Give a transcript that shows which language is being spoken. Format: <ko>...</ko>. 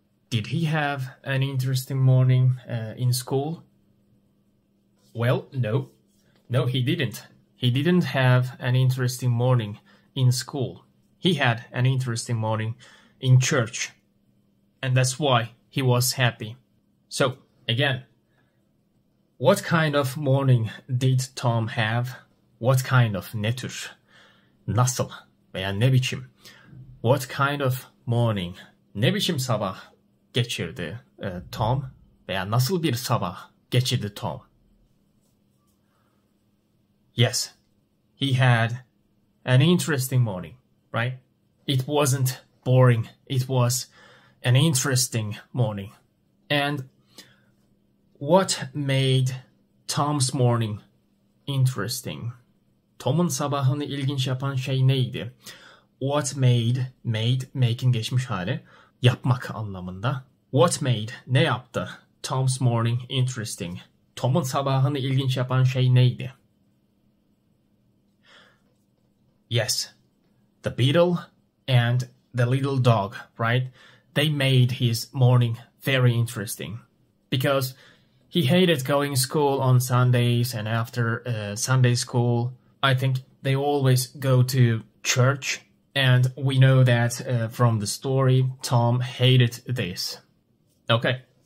<en>Did he have an interesting morning in school? Well, no. No, he didn't. He didn't have an interesting morning in school. He had an interesting morning in church. And that's why he was happy. So, again, what kind of morning did Tom have? What kind of,</en> <tr>ne tür, nasıl veya ne biçim?</tr> <en>What kind of morning,</en> <tr>ne biçim sabah geçirdi Tom veya nasıl bir sabah geçirdi Tom?</tr> <en>Yes, he had an interesting morning, right? It wasn't boring. It was an interesting morning. And what made Tom's morning interesting?</en> <tr>Tom'un sabahını ilginç yapan şey neydi?</tr> <en>What made,</en> <tr>make'in geçmiş hali, yapmak anlamında.</tr> <en>What made,</en> <tr>ne yaptı?</tr> <en>Tom's morning interesting.</en> <tr>Tom'un sabahını ilginç yapan şey neydi?</tr> <en>Yes, the beetle and the little dog, right? They made his morning very interesting because he hated going to school on Sundays, and after Sunday school, I think they always go to church, and we know that from the story, Tom hated this. Okay.</en>